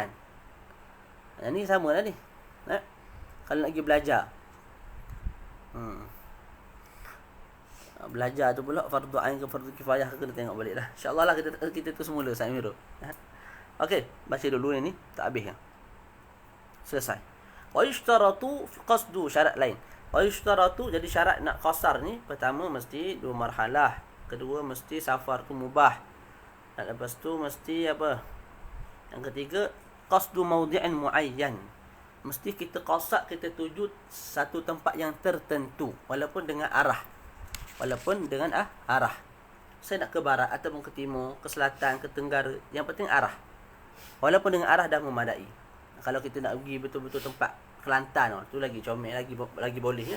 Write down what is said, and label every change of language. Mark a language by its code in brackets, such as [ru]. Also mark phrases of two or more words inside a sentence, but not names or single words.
[ms] Yang ni sama lah ni. Kalau nak pergi belajar. belajar tu pula fardu ain ke fardu kifayah kena tengok balik lah. InsyaAllah lah kita tu semula Ustaz Amirul. Okey, baca dulu ini tak habis kan. Selesai. [ar] ويشترط قصد, [ms] syarat lain. [ar] ويشترط, [ms] jadi syarat nak qasar ni, pertama mesti 2 marhalah, kedua mesti safar tu mubah, dan lepas tu mesti apa? Yang ketiga [ar] قصد موضع معين. [ms] Mesti kita qasad, kita tuju satu tempat yang tertentu walaupun dengan arah. Saya nak ke barat ataupun ke timur, ke selatan, ke tenggara, yang penting arah. Walaupun dengan arah dah memadai. Kalau kita nak pergi betul-betul tempat Kelantan, tu lagi comel, lagi boleh ya.